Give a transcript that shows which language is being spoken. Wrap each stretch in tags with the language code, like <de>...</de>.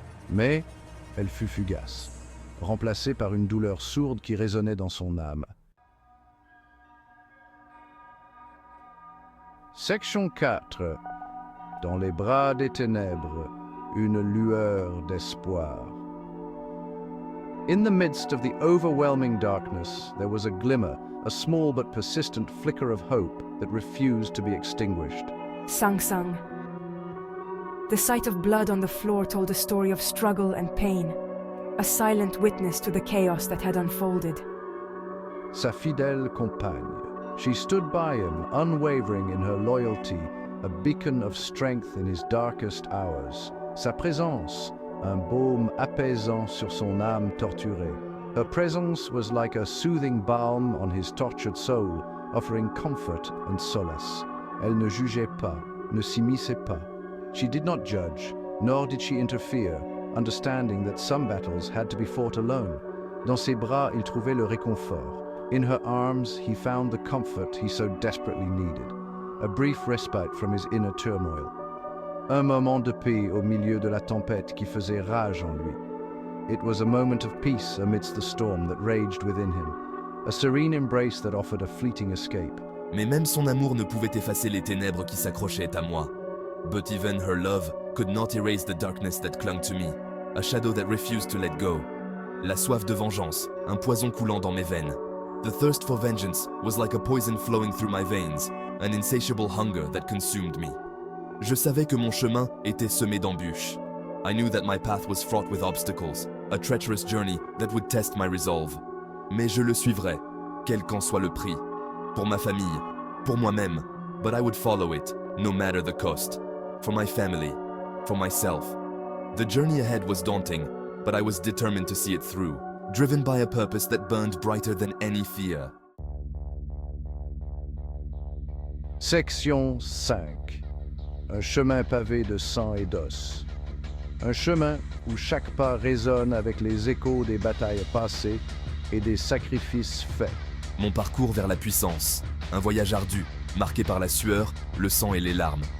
<fr>Mais elle fut fugace, remplacée par une douleur sourde qui résonnait dans son âme. Section 4. Dans les bras des ténèbres, une lueur d'espoir.</fr> <en>In the midst of the overwhelming darkness, there was a glimmer, a small but persistent flicker of hope that refused to be extinguished. Sang Sang. The sight of blood on the floor told a story of struggle and pain, a silent witness to the chaos that had unfolded.</en> <fr>Sa fidèle compagne.</fr> <en>She stood by him, unwavering in her loyalty, a beacon of strength in his darkest hours.</en> <fr>Sa présence, un baume apaisant sur son âme torturée.</fr> <en>Her presence was like a soothing balm on his tortured soul, offering comfort and solace.</en> <fr>Elle ne jugeait pas, ne s'immisçait pas.</fr> <en>She did not judge, nor did she interfere, understanding that some battles had to be fought alone.</en> <fr>Dans ses bras, il trouvait le réconfort.</fr> <en>In her arms, he found the comfort he so desperately needed, a brief respite from his inner turmoil.</en> <fr>Un moment de paix au milieu de la tempête qui faisait rage en lui.</fr> <en>It was a moment of peace amidst the storm that raged within him, a serene embrace that offered a fleeting escape.</en> <fr>Mais même son amour ne pouvait effacer les ténèbres qui s'accrochaient à moi.</fr> <en>But even her love could not erase the darkness that clung to me, a shadow that refused to let go.</en> <fr>La soif de vengeance, un poison coulant dans mes veines.</fr> <en>The thirst for vengeance was like a poison flowing through my veins, an insatiable hunger that consumed me.</en> <fr>Je savais que mon chemin était semé d'embûches.</fr> <en>I knew that my path was fraught with obstacles, a treacherous journey that would test my resolve.</en> <fr>Mais je le suivrais, quel qu'en soit le prix. Pour ma famille, pour moi-même,</fr> <en>but I would follow it, no matter the cost. For my family, for myself. The journey ahead was daunting, but I was determined to see it through, driven by a purpose that burned brighter than any fear. Section 5.</en> <fr>Un chemin pavé de sang et d'os. Un chemin où chaque pas résonne avec les échos des batailles passées et des sacrifices faits. Mon parcours vers la puissance, un voyage ardu, marqué par la sueur, le sang et les larmes.</fr>